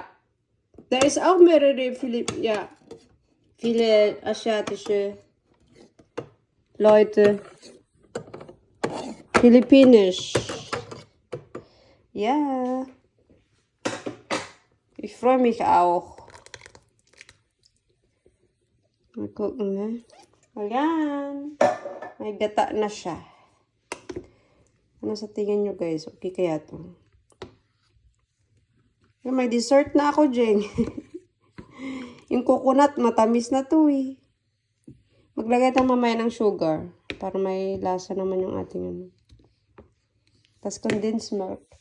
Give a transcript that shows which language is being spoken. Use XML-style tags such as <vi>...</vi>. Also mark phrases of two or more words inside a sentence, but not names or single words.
<de>Da ist auch viele asiatische Leute. Philippinisch. Ja. Ich freue mich auch. Mal gucken, ne?</de> <tl>Ayan. May gata na siya. Ano sa tingin nyo, guys? Okay kaya to? May dessert na ako, Jeng. Yung coconut, matamis na to eh. Maglagay tayo mamaya ng sugar. Para may lasa naman yung ating Tapos</tl> <en>condensed milk.</en>